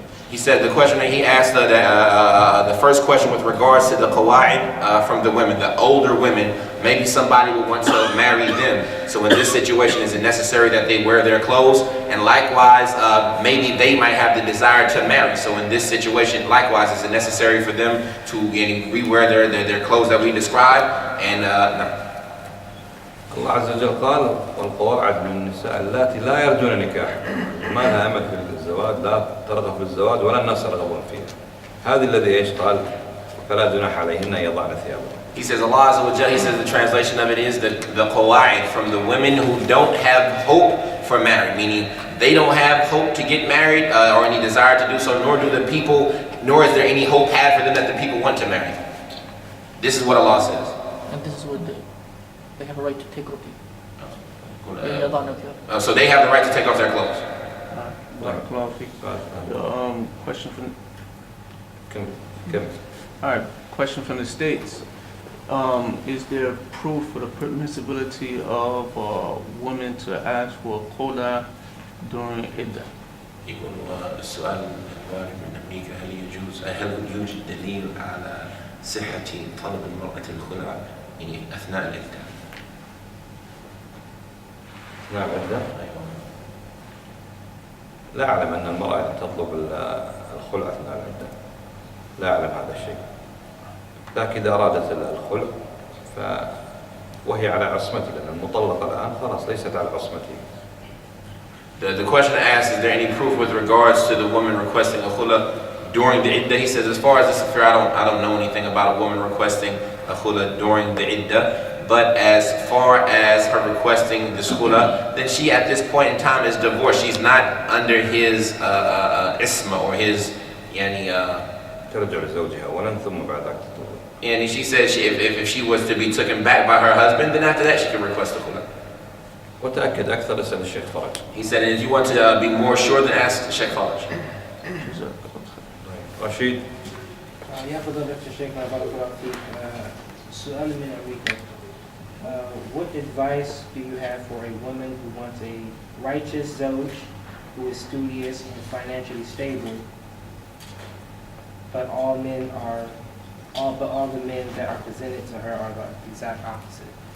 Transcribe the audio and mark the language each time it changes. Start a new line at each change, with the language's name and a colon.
English: He said the question that he asked, the first question with regards to the qawa'id from the women, the older women, maybe somebody would want to marry them. So in this situation, is it necessary that they wear their clothes? And likewise, maybe they might have the desire to marry. So in this situation, likewise, is it necessary for them to re-wear their clothes that we described? And
Arabic: الله عز وجل قال والقواعد من النساء اللاتي لا يرجون نكاحا ما لها امل في الزواج لا ترغب في الزواج ولا الناس يرغبون فيها هذه الذي ايش قال فلا جناح عليهن ان يضعن ثيابهن.
English: He says Allah Azza wa Jalla, he says the translation of it is the qawa'id from the women who don't have hope for marriage, meaning they don't have hope to get married or any desire to do so, nor do the people, nor is there any hope had for them that the people want to marry them. This is what Allah says. And this is what they have a right to take roti.
Arabic: يضعن ثياب.
English: So they have the right to take off their clothes. Barakallahu feek. Question from.
Arabic: كم
English: All right. Question from the states. Is there proof for the permissibility of women to ask for a quota during iddah?
Arabic: يقول السؤال الوارد من أمريكا هل يوجد دليل على صحة طلب المرأة الخلع يعني أثناء العدة؟ أثناء العدة؟ أيوة. لا أعلم أن المرأة تطلب الخلع أثناء العدة. لا أعلم هذا الشيء. لكن إذا أرادت الخلع وهي على عصمته لأن المطلقة الآن خلاص ليست على عصمته.
English: The question asked, is there any proof with regards to the woman requesting a khula during the iddah? He says, as far as this affair, I don't know anything about a woman requesting a khula during the iddah. But as far as her requesting this khula, then she at this point in time is divorced. She's not under his isma or his yani.
Arabic: ترجع لزوجها أولاً ثم بعد ذلك.
English: And she says if she was to be taken back by her husband, then after that she can request a khula.
Arabic: وتأكد أكثر اسأل الشيخ فرج.
English: He said, if you want to be more sure, then ask Sheikh Faraj.
Arabic: رشيد. يا فضيلة الشيخنا بارك الله فيك. سؤال من أمريكا.
English: What advice do you have for a woman who wants a righteous zawj who is studious and financially stable, but all the men that are presented to her are the exact opposite?